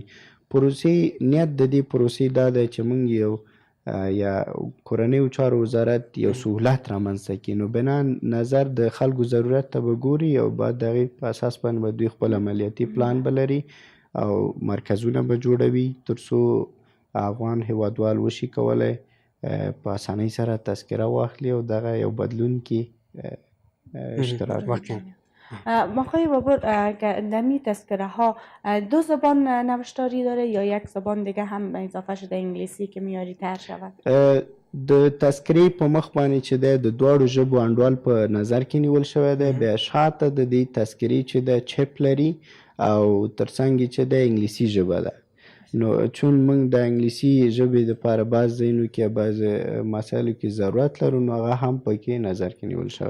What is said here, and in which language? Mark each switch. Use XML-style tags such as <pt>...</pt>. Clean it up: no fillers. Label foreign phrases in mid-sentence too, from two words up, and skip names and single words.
<ps>پروسې نیت د دې پروسې دا دی چې موږ یو یا کورنیو چارو وزارت یو سهولت رامنځته کړي، نو بنا نظر د خلکو ضرورت ته به ګوري او بعد د هغې په اساس باندې به دوی خپل عملیاتي پلان به لري او مرکزونه به جوړوي تر څو افغان هیوادوال وشي کولی په اسانۍ سره تذکره واخلي او دغه یو بدلون کې اشتراک وکړي.</ps> <fa>آقای بابر، دمی تذکره ها 2 زبان نوشتاری داره یا یک زبان دیگه هم اضافه شده انگلیسی که معیاری تر شود؟</fa> <ps>د تذکرې په مخ باندې چې دی د دواړو ژبو انډول په نظر کې نیول شوی دی. بیا شاته د دې تذکرې چې دی چپ لري او ترڅنګ چې دی انګلیسي ژبه ده. نو چون موږ د انګلیسي ژبې دپاره بعض ځایونو کې بعض مسایلو کې ضرورت لرو، نو هغه هم پکې نظر کې نیول شوی.</ps>